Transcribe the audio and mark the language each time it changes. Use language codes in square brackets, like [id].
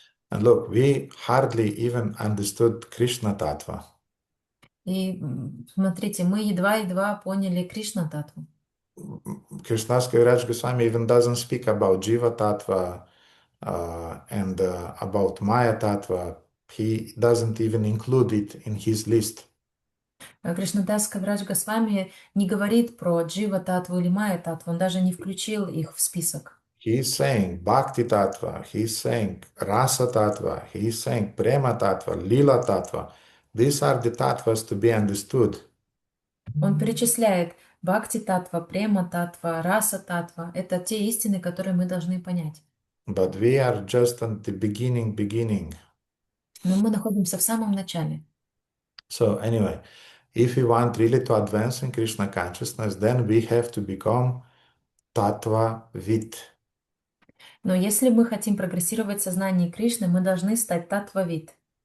[en] And look, we hardly even understood Krishna Tattva. [ru] И смотрите, мы едва-едва поняли Кришна Татву. [en] Krishnadas Kaviraj Goswami even doesn't speak about Jiva Tattva and about Maya Tattva. He doesn't even include it in his list. [ru] Кришнадас Кавирадж Госвами не говорит про Джива Татву или Майя Татву, он даже не включил их в список. [en] He's saying Bhakti Tattva, he's saying Rasa Tattva, he's saying Prema Tattva, Lila Tattva. These are the tattvas to be understood. [ru] Он перечисляет Бхакти Татва, Према Татва, Раса Татва. Это те истины, которые мы должны понять. [en] But we are just at the beginning. [ru] Но мы находимся в самом начале. [en] So anyway, if we want really to advance in Krishna consciousness, then we have to become Tattva Vid. [ru] Но если мы хотим прогрессировать в сознании Кришны, мы должны стать Татвавид.